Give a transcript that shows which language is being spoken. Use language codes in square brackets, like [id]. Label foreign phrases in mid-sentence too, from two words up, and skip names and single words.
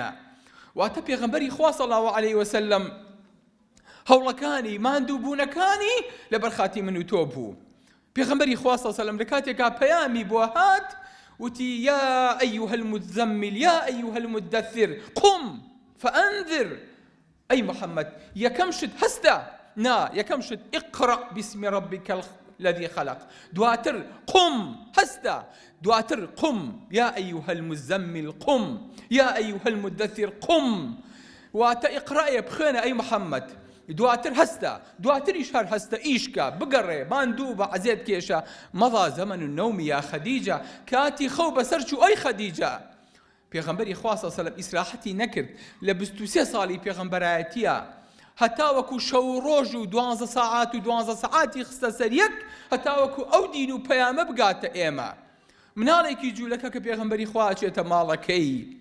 [ckb] واتە پێغەمبەری خوا [ar] صلی الله علیه وسلم [ckb] هەوڵەکانی ماندووبوونەکانی لە بەرخاتی من و تۆ بوو. پێغەمبەری خوا [ar] صلی الله علیه و سلم [ckb] لە کاتێکا پەیامی بۆ هات وتی [ar] یا ئەیوهە المزەمل یا ئەیوهە المدەثر قم فأنذر [ckb] ئەی محەممەد یەکەم شت هەستە نا یەکەم [ar] شت اقرأ باسم ربك الذي خلق دواتر قم [ckb] هەستە دواتر [ar] قم يا أيها المزمل قم يا أيها المدثر قم [ckb] واتە ئیقرائێ بخوێنە ئەی محەممەد دواتر هەستە دواتریش هەر هەستە ئیشکە بگەڕێ ماندوو بە عەزێت کێشە [ar] مەضا زەمەن النەوم یا خەدیجە [ckb] کاتی خەو بەسەر چوو ئەی خەدیجە پێغەمبەری خوا [ar] صلی الله علیه و سلم [ckb] ئیسراحەتی نەکرد لە 23 ساڵی پێغەمبەرایەتیە هەتا وەکو شەو ڕۆژ و 12 ساعات و 12 ساعاتی خستە سەر یەک هەتا وەکو ئەو دین و پەیامە بگاتە ئێمە مناڵێکی جوولەکە کە پێغەمبەری خوا ئەچێتە ماڵەکەی